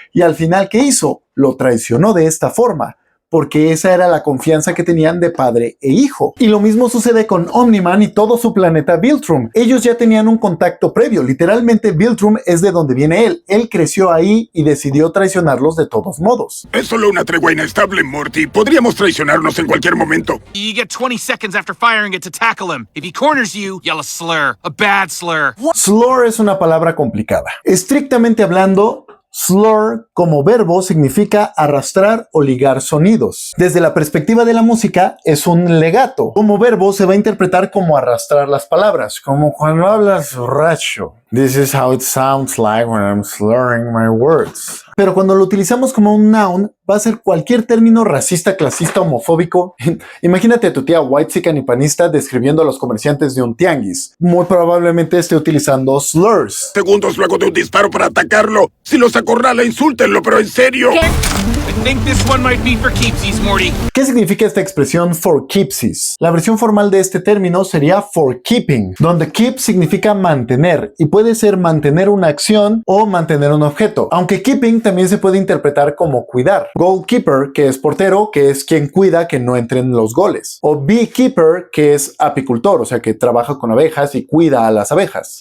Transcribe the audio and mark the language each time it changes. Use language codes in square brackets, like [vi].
[es] Y al final, ¿qué hizo? Lo traicionó de esta forma, porque esa era la confianza que tenían de padre e hijo. Y lo mismo sucede con Omni-Man y todo su planeta Viltrum. Ellos ya tenían un contacto previo. Literalmente Viltrum es de donde viene él. Él creció ahí y decidió traicionarlos de todos modos. Es solo una tregua inestable, Morty. Podríamos traicionarnos en cualquier momento. [en] You get 20 seconds after firing it to tackle him. If he corners you, yell a slur. A bad slur. [es] Slur es una palabra complicada. Estrictamente hablando, slur como verbo significa arrastrar o ligar sonidos. Desde la perspectiva de la música es un legato. Como verbo se va a interpretar como arrastrar las palabras, como cuando hablas borracho. [en] This is how it sounds like when I'm slurring my words. [es] Pero cuando lo utilizamos como un noun, va a ser cualquier término racista, clasista, homofóbico. Imagínate a tu tía whitezican y panista describiendo a los comerciantes de un tianguis. Muy probablemente esté utilizando slurs. Segundos luego de un disparo para atacarlo. Si los acorrala, insúltenlo, pero en serio. ¿Qué? [en] think this one might be for keepsies, Morty. [es] ¿Qué significa esta expresión for keepsies? La versión formal de este término sería for keeping, donde keep significa mantener y puede ser mantener una acción o mantener un objeto, aunque keeping también se puede interpretar como cuidar. Goalkeeper, que es portero, que es quien cuida que no entren los goles, o beekeeper, que es apicultor, o sea que trabaja con abejas y cuida a las abejas.